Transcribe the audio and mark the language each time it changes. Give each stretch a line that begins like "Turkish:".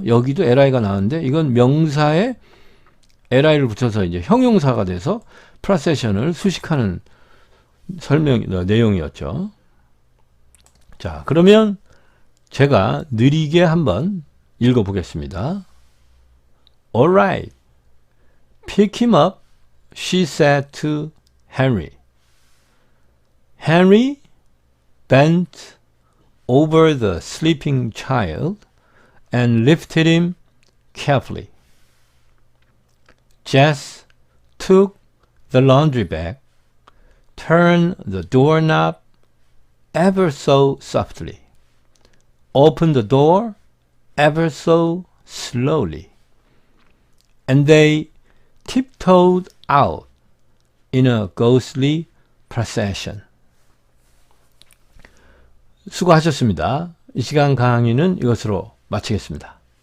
Korean: 여기도 li가 나왔는데 이건 명사에 li를 붙여서 이제 형용사가 돼서 프로세션을 수식하는 내용이었죠. 자, 그러면 제가 느리게 한번 읽어보겠습니다.
English: Alright. Pick him up, she said to Henry. Henry bent over the sleeping child and lifted him carefully. Jess took the laundry bag, turn the doorknob ever so softly. Open the door ever so slowly. And they tiptoed out in a ghostly procession.
Korean: 수고하셨습니다. 이 시간 강의는 이것으로 마치겠습니다.